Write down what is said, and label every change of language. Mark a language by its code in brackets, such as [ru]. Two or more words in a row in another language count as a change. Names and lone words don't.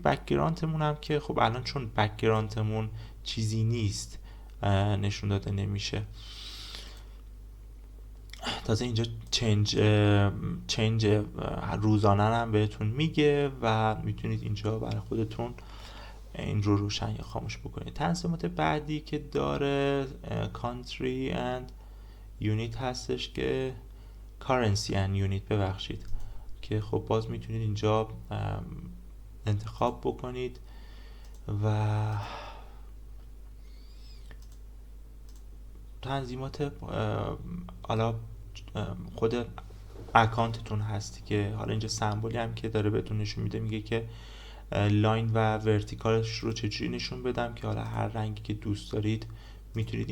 [fa] بک‌گراندمون هم که خب الان چون بک‌گراندمون چیزی نیست نشون داده نمیشه. تازه اینجا چنج روزانه هم بهتون میگه و میتونید اینجا برای خودتون این رو روشن یا خاموش بکنید. تنظیمات بعدی که داره [en] country and unit [fa] هستش که [en] currency and unit [fa] ببخشید، که خب باز میتونید اینجا انتخاب بکنید و تنظیمات حالا خود اکانتتون هستی که حالا اینجا سمبولی هم که داره بهتون نشون میده، میگه که لاین و ورتیکالش رو چجوری نشون بدم که حالا هر رنگی که دوست دارید میتونید.